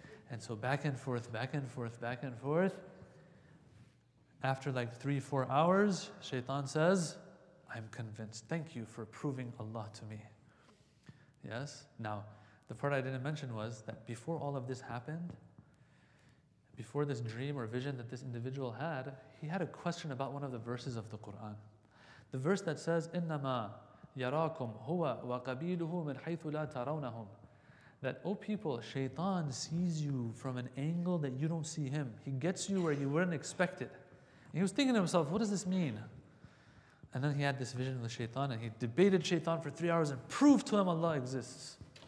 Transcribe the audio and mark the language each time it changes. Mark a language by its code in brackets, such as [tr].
[en] And so back and forth, back and forth, back and forth. After like 3-4 hours, shaitan says, I'm convinced. Thank you for proving Allah to me. Yes? Now, the part I didn't mention was that before all of this happened, before this dream or vision that this individual had, he had a question about one of the verses of the Quran. The verse that says, [ar] إِنَّمَا يَرَاكُمْ هُوَ وَقَبِيلُهُ مِنْ حَيْثُ لَا تَرَوْنَهُمْ. [en] That, oh people, shaitan sees you from an angle that you don't see him. He gets you where you wouldn't expect it. And he was thinking to himself, what does this mean? And then he had this vision of the shaitan, and he debated shaitan for 3 hours and proved to him Allah exists.